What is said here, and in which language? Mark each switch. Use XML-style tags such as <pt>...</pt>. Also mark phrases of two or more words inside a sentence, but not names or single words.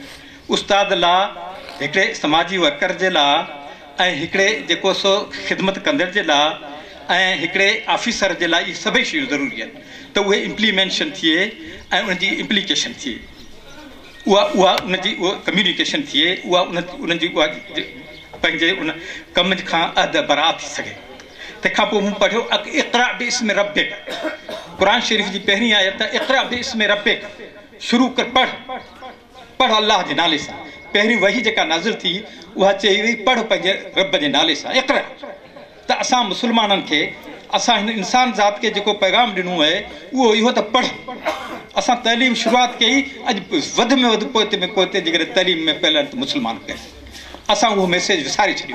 <sd>उस्ताद लाइ, हिकिड़े समाजी वर्कर जे लाइ ऐं हिकिड़े जेको सो ख़िदमत कंदड़ जे लाइ ऐं हिकिड़े ऑफिसर जे लाइ इहे सभई शयूं ज़रूरी आहिनि त उहे इम्प्लीमेंशन थिए ऐं उनजी इम्प्लीकेशन थिए, उहा उनजी उहा कम्युनिकेशन थिए, उहा उनजी उहा पंहिंजे उन कम खां अध बरा थी सघे। तंहिंखां पोइ मूं पढ़ियो</sd> <ar>اقرأ باسم ربك,</ar> <sd>क़ुरान शरीफ़ जी पहिरीं आयत</sd> <ar>اقرأ باسم ربك,</ar> <sd>शुरू कर पढ़ अल्लाह जे नाले सां। पहिरीं वही जेका नाज़िल थी उहा चई हुई पढ़ पंहिंजे रब जे नाले सां इक़रा। त असां मुस्लमाननि खे, असां हिन इंसान ज़ात खे जेको पैगाम ॾिनो आहे उहो इहो त पढ़। असां तइलीम शुरूआति कई, अॼु वधि में वधि पोइते में पोइते जेकॾहिं तइलीम में पहिरियों त मुस्लमान कयो, असां उहो मैसेज विसारे छॾियो।</sd>